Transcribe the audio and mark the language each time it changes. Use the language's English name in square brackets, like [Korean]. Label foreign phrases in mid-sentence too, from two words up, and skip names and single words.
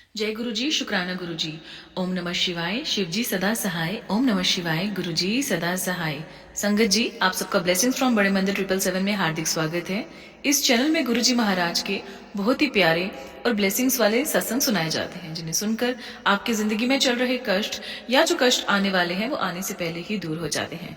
[Hindi] जय गुरु जी, शुक्राना गुरु जी। ओम नमः शिवाय, शिव जी सदा सहाय। ओम नमः शिवाय, गुरु जी सदा सहाय। संगत जी, आप सबका ब्लेसिंग्स फ्रॉम बड़े मंदिर 777 में हार्दिक स्वागत है। इस चैनल में गुरु जी महाराज के बहुत ही प्यारे और ब्लेसिंग्स वाले सत्संग सुनाए जाते हैं, जिन्हें सुनकर आपकी जिंदगी में चल रहे कष्ट या जो कष्ट आने वाले हैं वो आने से पहले ही दूर हो जाते हैं।